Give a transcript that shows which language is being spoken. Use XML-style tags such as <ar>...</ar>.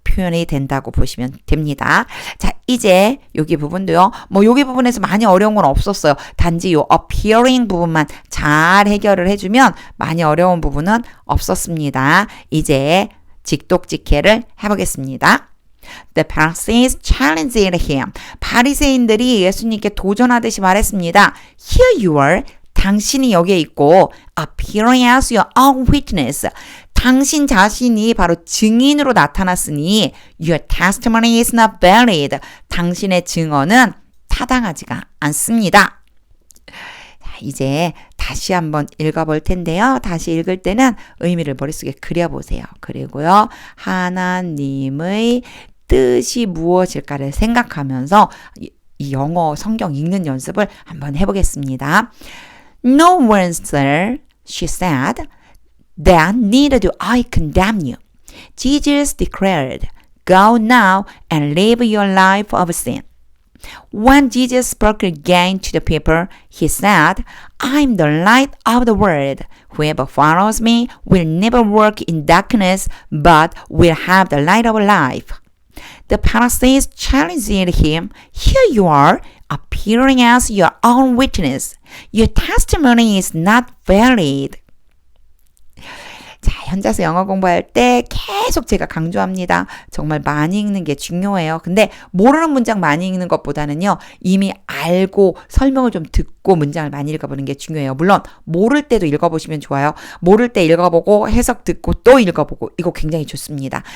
<ko>표현이 된다고 보시면 됩니다. 자, 이제 여기 부분도요. 뭐 여기 부분에서 많이 어려운 건 없었어요. 단지 요 appearing 부분만 잘 해결을 해주면 많이 어려운 부분은 없었습니다. 이제 직독직해를 해보겠습니다.</ko> <en>The Pharisees challenged him.</en> <ko>바리새인들이 예수님께 도전하듯이 말했습니다.</ko> <en>Here you are.</en> <ko>당신이 여기에 있고</ko> <en>appearing as your own witness.</en> <ko>당신 자신이 바로 증인으로 나타났으니</ko> <en>your testimony is not valid.</en> <ko>당신의 증언은 타당하지가 않습니다. 자, 이제 다시 한번 읽어볼 텐데요. 다시 읽을 때는 의미를 머릿속에 그려보세요. 그리고요. 하나님의 뜻이 무엇일까를 생각하면서 이 영어 성경 읽는 연습을 한번 해보겠습니다.</ko> <en>No one, sir, she said, that neither do I condemn you. Jesus declared, go now and live your life of sin. When Jesus spoke again to the people, he said, I'm the light of the world. Whoever follows me will never walk in darkness, but will have the light of life. The Pharisees challenged him, here you are, appearing as your own witness. Your testimony is not valid.</en> <ko>자, 현자서 영어 공부할 때 계속 제가 강조합니다. 정말 많이 읽는 게 중요해요. 근데 모르는 문장 많이 읽는 것보다는요. 이미 알고 설명을 좀 듣고 문장을 많이 읽어보는 게 중요해요. 물론 모를 때도 읽어보시면 좋아요. 모를 때 읽어보고 해석 듣고 또 읽어보고 이거 굉장히 좋습니다.</ko>